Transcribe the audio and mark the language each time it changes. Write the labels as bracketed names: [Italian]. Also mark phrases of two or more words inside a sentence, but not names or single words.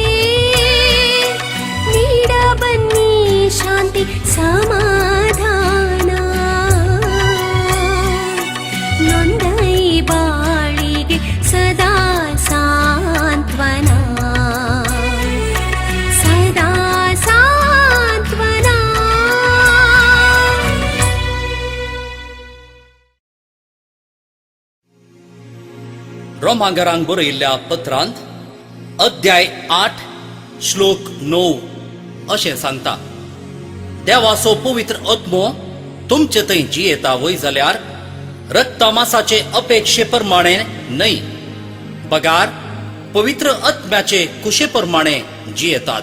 [Kannada] ನೀಡ ಬನ್ನಿ ಶಾಂತಿ ಸಮಾಧಾನ ನೊಂದ ಈ ಬಾಳಿಗೆ ಸದಾ ಸಾಂತ್ವನ ಸದಾ ಸಾಂತ್ವನ [Konkani] रोमांगरांक बरयल्ल्या पत्रांत अध्याय 8 श्लोक 9 अशें सांगता. देवाचो पवित्र आत्मो तुमचे थंय जियेता वय जाल्यार रक्तमासाचे अपेक्षे प्रमाणे न्हय, बगार पवित्र आत्म्याचे कुशे प्रमाणे जियेतात.